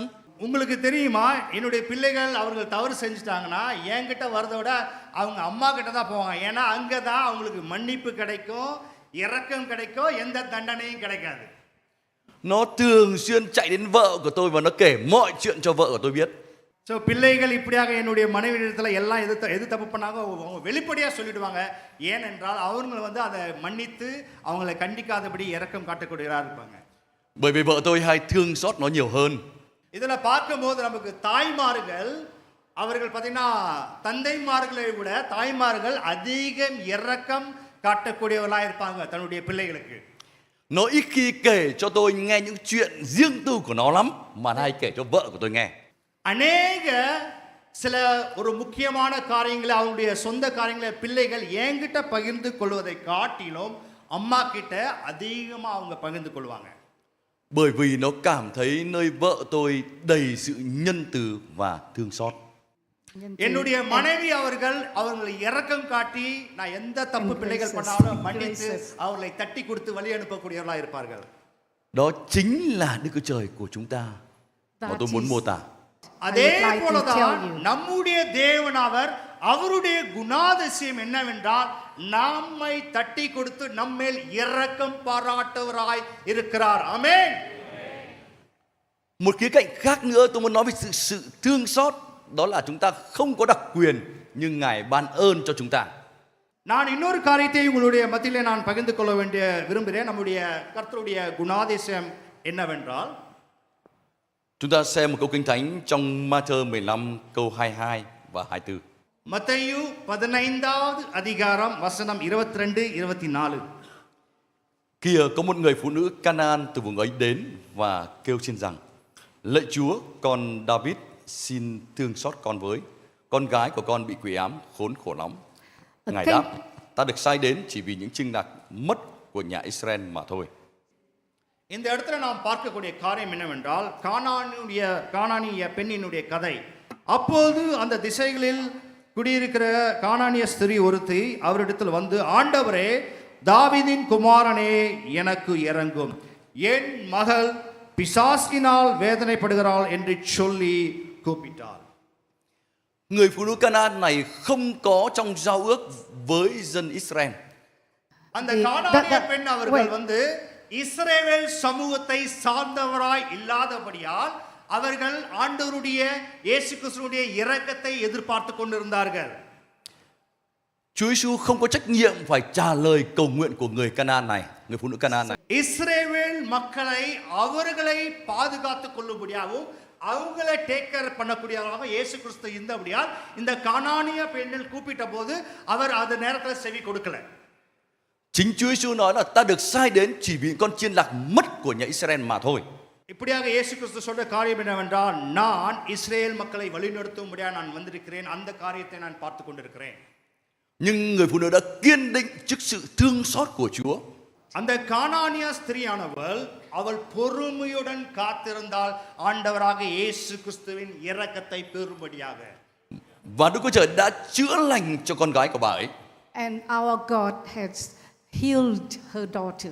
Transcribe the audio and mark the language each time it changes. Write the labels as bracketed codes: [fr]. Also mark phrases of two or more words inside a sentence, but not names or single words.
[ta] உங்களுக்கு தெரியுமா, என்னுடைய பிள்ளைகள் அவர்கள் தவறு செஞ்சுட்டாங்கன்னா என்கிட்ட வரதை விட அவங்க அம்மா கிட்ட தான் போவாங்க. ஏன்னா அங்கே தான் அவங்களுக்கு மன்னிப்பு கிடைக்கும், இரக்கம் கிடைக்கும், எந்த தண்டனையும் கிடைக்காது. [vi] Nó thường xuyên chạy đến vợ của tôi và nó kể mọi chuyện cho vợ của tôi biết. [ta] ஸோ பிள்ளைகள் இப்படியாக என்னுடைய மனைவி இடத்துல எல்லாம் எது தப்பு பண்ணாங்க அவங்க வெளிப்படையாக சொல்லிடுவாங்க. ஏனென்றால் அவங்க வந்து அதை மன்னித்து அவங்களை கண்டிக்காதபடி இரக்கம் காட்டக்கூடியவராக இருப்பாங்க. [vi] Bởi vì vợ tôi hay thương xót nó nhiều hơn. [ta] இதில் பார்க்கும்போது நமக்கு தாய்மார்கள், அவர்கள் பார்த்தீங்கன்னா தந்தைமார்களை விட தாய்மார்கள் அதிகம் இரக்கம் காட்டக்கூடியவர்களாக இருப்பாங்க தன்னுடைய பிள்ளைகளுக்கு. [vi] Nó ít khi kể cho tôi nghe những chuyện riêng tư của nó lắm, mà nó hay kể cho vợ của tôi nghe. [ta] அநேக சில ஒரு முக்கியமான காரியங்களை, அவங்களுடைய சொந்த காரியங்களை பிள்ளைகள் என்கிட்ட பகிர்ந்து கொள்வதை காட்டிலும் அம்மா கிட்ட அதிகமாக அவங்க பகிர்ந்து கொள்வாங்க. [vi] Bởi vì nó cảm thấy nơi vợ tôi đầy sự nhân từ và thương xót. [ta] என்னுடைய மனைவி அவர்களை இரக்கம் காட்டி நான் எந்த தப்பு பிள்ளைகள் பண்ணாலும் மன்னித்து அவர்களை தட்டி கொடுத்து வழி அனுப்பக்கூடியவர்களாக இருப்பார்கள். [vi] Đó chính là Đức Chúa Trời của chúng ta mà tôi muốn mô tả. [ta] அதே போலதான் நம்முடைய தேவன் அவருடைய குணாதிசயம் என்னவென்றால் நம்மை தட்டி கொடுத்து நம்மேல் இரக்கம் பாராட்டுவராய் இருக்கிறார். ஆமென். [vi] Một khía cạnh khác nữa tôi muốn nói về sự thương xót, đó là chúng ta không có đặc quyền nhưng Ngài ban ơn cho chúng ta. [ta] நான் இன்னொரு காரியத்தை உங்களுடைய மத்தியிலே நான் பகிர்ந்து கொள்ள விரும்புகிறேன். நம்முடைய கர்த்தருடைய குணாதிசயம் என்னவென்றால், [vi] Chúng ta xem một câu Kinh Thánh trong Ma-thơ 15 câu 22 và 24. [ta] மத்தேயு 15வது அதிகாரம் வசனம் 22 24. [vi] Kìa có một người phụ nữ Canaan từ vùng ấy đến và kêu xin rằng: Lạy Chúa, con David xin thương xót con với, con gái của con bị quỷ ám khốn khổ lắm. Ngài đáp: Ta được sai đến chỉ vì những trinh lạc mất của nhà Israel mà thôi. [ta] இந்த இடத்துல நாம் பார்க்கக்கூடிய காரியம் என்னவென்றால், கானானிய பெண்ணினுடைய கதை. அப்போது அந்த திசைகளில் குடியிருக்கிற கானானிய ஸ்திரீ ஒருத்தி அவரிடத்தில் வந்து, ஆண்டவரே, தாவீதின் குமாரனே எனக்கு இறங்கும், என் மகள் பிசாசினால் வேதனைப்படுகிறாள் என்று சொல்லி கூப்பிட்டார். [vi] Người phụ nữ Canaan này không có trong giao ước với dân Israel. [ta] அந்த கானானிய பெண் அவர்கள் வந்து இஸ்ரவேல் சமூகத்தை சார்ந்தவராய் இல்லாதபடியால் அவர்கள் ஆண்டவருடைய இயேசு கிறிஸ்துவுடைய இரக்கத்தை எதிர்பார்த்து கொண்டிருந்தார்கள். [vi] Chúa Giêsu không có trách nhiệm phải trả lời cầu nguyện của người Canaan này, người phụ nữ Canaan này. [ta] இஸ்ரவேல் மக்களை அவர்களை பாதுகாத்துக் கொள்ளும்படியாகவும் அவங்களை [en] take care [ta] பண்ணக்கூடியவராக இயேசு கிறிஸ்து இருந்தபடியால் இந்த கானானிய பெண்ணில் கூப்பிட்ட போது அவர் அந்த நேரத்தில் செவி கொடுக்கல. [vi] Chính Chúa Giêsu nói là ta được sai đến chỉ vì con chiên lạc mất của nhà Israel mà thôi. [ta] இப்படியாக இயேசு கிறிஸ்து சொன்ன காரியம் என்னவென்றால், நான் இஸ்ரேல் மக்களை வழிநடத்தும்படியாக நான் வந்திருக்கிறேன், அந்த காரியத்தை நான் பார்த்து கொண்டிருக்கிறேன். [vi] Nhưng người phụ nữ đã kiên định trước sự thương xót của Chúa. [ta] அந்த கானானிய ஸ்திரீயானவள் அவள் பொறுமையுடன் காத்திருந்தால் ஆண்டவராக இயேசு கிறிஸ்துவின் இரக்கத்தை பெறும்படியாக. [vi] Và Đức Chúa Trời đã chữa lành cho con gái của bà ấy. [en] And our God has healed her daughter.